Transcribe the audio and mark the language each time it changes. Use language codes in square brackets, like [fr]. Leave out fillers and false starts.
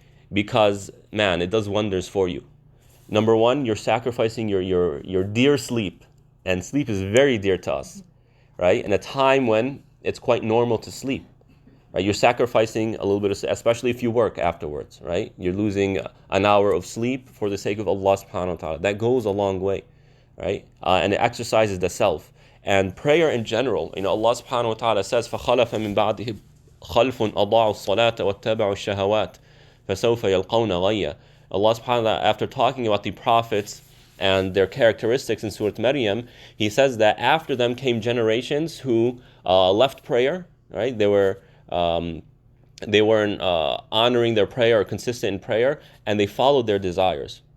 [en] Because, man, it does wonders for you. Number one, you're sacrificing your dear sleep, and sleep is very dear to us, right? In a time when it's quite normal to sleep, right? You're sacrificing a little bit of, especially if you work afterwards, right? You're losing an hour of sleep for the sake of Allah subhanahu wa ta'ala. That goes a long way, right? And it exercises the self. And prayer in general, Allah subhanahu wa ta'ala says, [ar] فَخَلَفَ مِن بَعْدِهِ خَلْفٌ أَضَاعُوا الصَّلَاةَ وَاتَّبَعُوا الشَّهَوَاتِ فَسَوْفَ يَلْقَوْنَ غَيًّا. [en] Allah subhanahu wa ta'ala, after talking about the prophets and their characteristics in Surah Maryam, He says that after them came generations who left prayer, right? They weren't honoring their prayer or consistent in prayer, and they followed their desires.